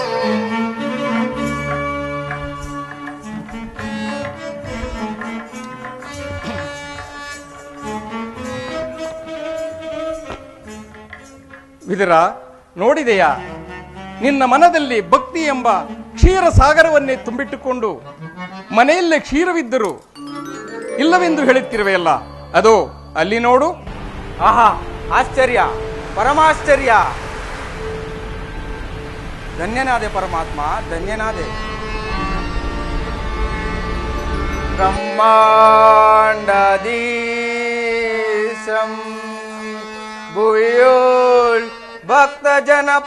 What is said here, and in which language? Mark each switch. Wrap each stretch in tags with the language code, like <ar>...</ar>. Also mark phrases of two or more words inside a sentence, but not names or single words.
<kn>ವಿದುರ, ನೋಡಿದೆಯಾ, ನಿನ್ನ ಮನದಲ್ಲಿ ಭಕ್ತಿ ಎಂಬ ಕ್ಷೀರ ಸಾಗರವನ್ನೇ ತುಂಬಿಟ್ಟುಕೊಂಡು ಮನೆಯಲ್ಲೇ ಕ್ಷೀರವಿದ್ದರು ಇಲ್ಲವೆಂದು ಹೇಳುತ್ತಿರುವೆಯಲ್ಲ, ಅದು ಅಲ್ಲಿ ನೋಡು. ಆಹಾ, ಆಶ್ಚರ್ಯ, ಪರಮಾಶ್ಚರ್ಯ. ಧನ್ಯನಾದೆ ಪರಮಾತ್ಮ, ಧನ್ಯನಾದೆ.</kn> <sa>ಬ್ರಹ್ಮಾಂಡದೀಶಂ ಭೂಯೋಲ್ ಭಕ್ತ ಜನ</sa>